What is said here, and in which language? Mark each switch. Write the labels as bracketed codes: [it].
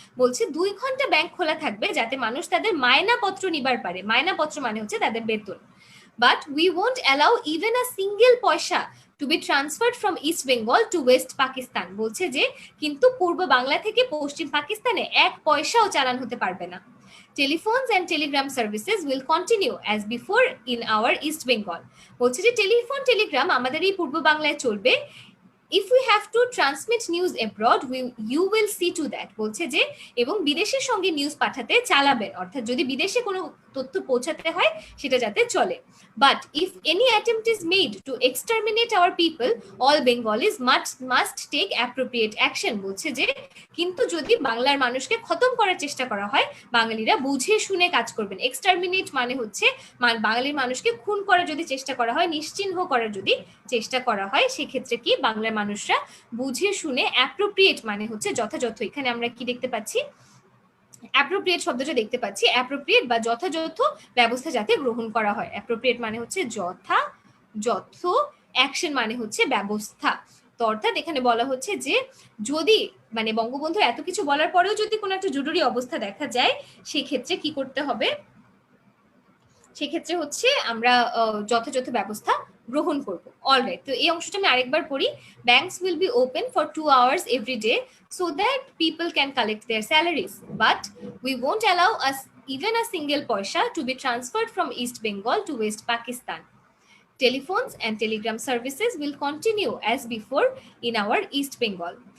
[bn] বলছে 2 ঘন্টা ব্যাংক খোলা থাকবে যাতে মানুষ তাদের মায়নাপত্র নিবার পারে। মায়নাপত্র মানে হচ্ছে তাদের বেতন। [en] But we won't allow even a single paisa to be transferred from East Bengal to West Pakistan. [bn] বলছে যে কিন্তু পূর্ব বাংলা থেকে পশ্চিম পাকিস্তানে 1 পয়সাও চালান হতে পারবে না। [en] Telephones and telegram services will continue as before in our East Bengal. [bn] বলছে যে টেলিফোন টেলিগ্রাম আমাদের এই পূর্ব বাংলায় চলবে। [en] If we have to transmit news abroad, you will see to that. [bn] বলছে যে এবং বিদেশের সঙ্গে নিউজ পাঠাতে চালাবেন, অর্থাৎ যদি বিদেশে কোনো তথ্য পৌঁছাতে হয় সেটা যাতে চলে। [en] But if any attempt is made to exterminate our people, all Bengalis must take appropriate action. [bn] বলছে যে কিন্তু যদি বাংলার মানুষকে খতম করার চেষ্টা করা হয়, বাঙালিরা বুঝে শুনে কাজ করবেন। এক্সটারমিনেট মানে হচ্ছে বাঙালির মানুষকে খুন করার যদি চেষ্টা করা হয়, নিশ্চিহ্ন করার যদি চেষ্টা করা হয়, সেক্ষেত্রে কি বাংলার মানুষরা বুঝে শুনে, অ্যাপ্রোপ্রিয়েট মানে হচ্ছে যথাযথ। এখানে আমরা কি দেখতে পাচ্ছি, অ্যাপ্রোপ্রিয়েট শব্দটা দেখতে পাচ্ছি, অ্যাপ্রোপ্রিয়েট বা যথাযথ ব্যবস্থা যাতে গ্রহণ করা হয়। অ্যাপ্রোপ্রিয়েট মানে হচ্ছে যথাযথ, অ্যাকশন মানে হচ্ছে ব্যবস্থা। তো অর্থাৎ এখানে বলা হচ্ছে যে যদি মানে বঙ্গবন্ধু এত কিছু বলার পরেও যদি কোনো একটা জরুরি অবস্থা দেখা যায়, সেক্ষেত্রে কি করতে হবে, সেক্ষেত্রে হচ্ছে আমরা যথাযথ ব্যবস্থা গ্রহণ করব। অলরাইট, তো এই অংশটা আমি আরেকবার পড়ি। [en] Banks will be open for 2 hours every day so that people can collect their salaries, but we won't allow us even a single paisa to be transferred from East Bengal to West Pakistan. Telephones and telegram services will continue as before in our East Bengal.